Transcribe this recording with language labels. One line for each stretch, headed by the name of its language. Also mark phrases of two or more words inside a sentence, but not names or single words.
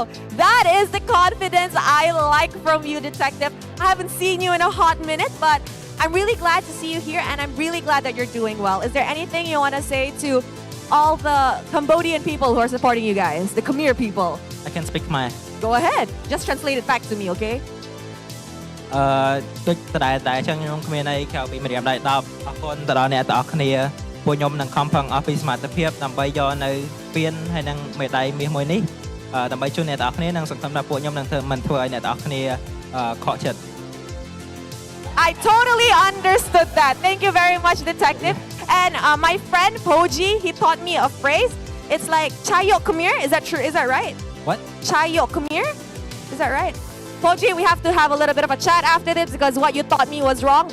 English: That is the confidence I like from you, Detective. I haven't seen you in a hot minute, but I'm really glad to see you here and I'm really glad that you're doing well. Is there anything you want to say to all the Cambodian people who are supporting you guys, the Khmer people? I can speak Khmer. Go ahead. Just translate it back to me, okay?
Khmer: ដូចតដែលចឹងខ្ញុំគ្មានអីក្រៅពីម្រាមដៃ10អរគុណទៅដល់អ្នកទាំងអស់គ្នាពួកខ្ញុំនឹងខំប្រឹងអស់ពីសមត្ថភាពដើម្បីយកនៅពានហើយនឹងមេដាយមាសមួយនេះដើម្បីជួយអ្នកទាំងអស់គ្នានិងសង្ឃឹមថាពួកខ្ញុំនឹងមិនធ្វើឲ្យអ្នកទាំងអស់គ្នាខកចិត្ត
English: I totally understood that. Thank you very much, Detective. And my friend Poji, he taught me a phrase. It's like
Khmer: Chayok Khmer.
English: Is that true? Is that right? What?
Khmer: Chayok Khmer?
English: Is that right? Poji, we have to have a little bit of a chat after this because what you taught me was wrong.